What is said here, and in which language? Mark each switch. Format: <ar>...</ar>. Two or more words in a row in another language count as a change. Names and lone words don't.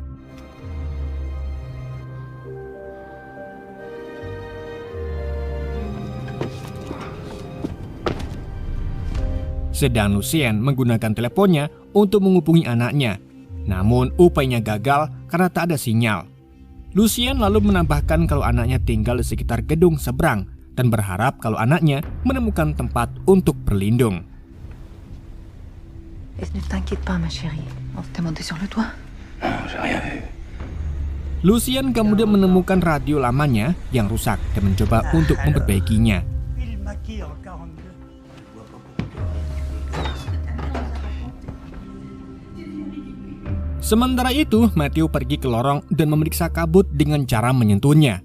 <id>Sedang Lucien menggunakan teleponnya untuk menghubungi anaknya. Namun upayanya gagal karena tak ada sinyal. Lucien lalu menambahkan kalau anaknya tinggal di sekitar gedung seberang dan berharap kalau anaknya menemukan tempat untuk berlindung.</id> <fr>Et ne t'inquiète pas, ma chérie. On t'a monté sur le toit? Non, j'ai rien vu.</fr> <id>Lucien kemudian menemukan radio lamanya yang rusak dan mencoba untuk memperbaikinya. Sementara itu, Matthew pergi ke lorong dan memeriksa kabut dengan cara menyentuhnya.</id>